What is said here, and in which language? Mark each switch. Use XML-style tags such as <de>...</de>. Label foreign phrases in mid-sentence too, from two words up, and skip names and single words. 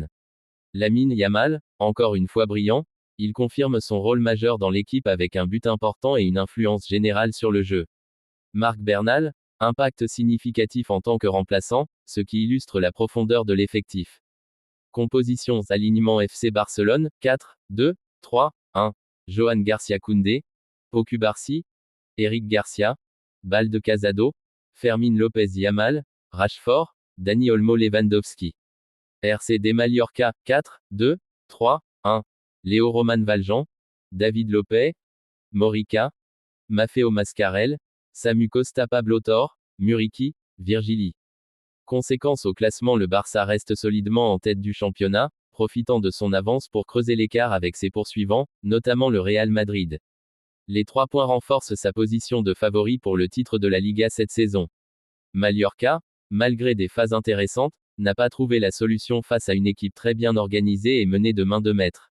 <fr>Lamine Yamal, encore une fois brillant, il confirme son rôle majeur dans l'équipe avec un but important et une influence générale sur le jeu. Marc Bernal, impact significatif en tant que remplaçant, ce qui illustre la profondeur de l'effectif. Compositions. Alignement FC Barcelone, 4, 2, 3, 1. Johan Garcia Koundé, Pau Cubarsí, Eric Garcia, Balde Casado, Fermín López Yamal, Rashford, Dani Olmo. Lewandowski. RCD Mallorca, 4, 2, 3, 1. Léo Roman Valjean, David Lopez, Morica, Maffeo Mascarell, Samu Costa. Pablo Torre, Muriqi, Virgili. Conséquence au classement, le Barça reste solidement en tête du championnat, profitant de son avance pour creuser l'écart avec ses poursuivants, notamment le Real Madrid. Les 3 points renforcent sa position de favori pour le titre de la Liga cette saison. Mallorca, malgré des phases intéressantes, n'a pas trouvé la solution face à une équipe très bien organisée et menée de main de maître.</fr>